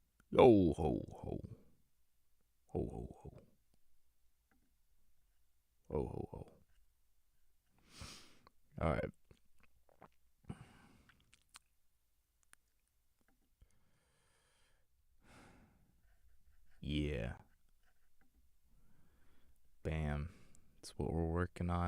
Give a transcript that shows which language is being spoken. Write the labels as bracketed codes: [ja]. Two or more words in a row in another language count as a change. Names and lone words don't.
[en] Yo ho ho. Ho ho ho. Ho ho ho. Alright. Yeah. Bam. That's what we're working on.